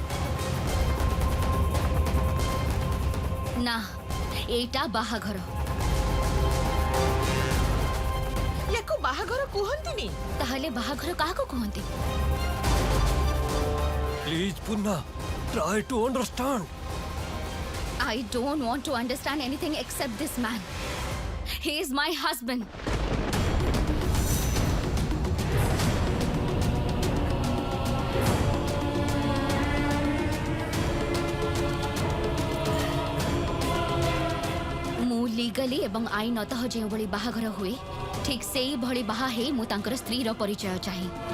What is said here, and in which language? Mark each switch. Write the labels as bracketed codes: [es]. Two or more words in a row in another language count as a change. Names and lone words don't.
[or] ନା, ଏଇଟା ବାହାଘର। ୟାକୁ ବାହାଘର କୁହନ୍ତିନି। ତାହେଲେ ବାହାଘର କାହାକୁ କୁହନ୍ତି? ପ୍ଲିଜ ପୂର୍ଣ୍ଣା, [en] try to understand. I don't want to understand anything except this man. He is my husband. [or] ମୁଁ ଲିଗାଲି ଏବଂ ଆଇନତଃ ଯେଉଁଭଳି ବାହାଘର ହୁଏ ଠିକ୍ ସେଇଭଳି ବାହା ହେଇ ମୁଁ ତାଙ୍କର ସ୍ତ୍ରୀର ପରିଚୟ ଚାହେଁ।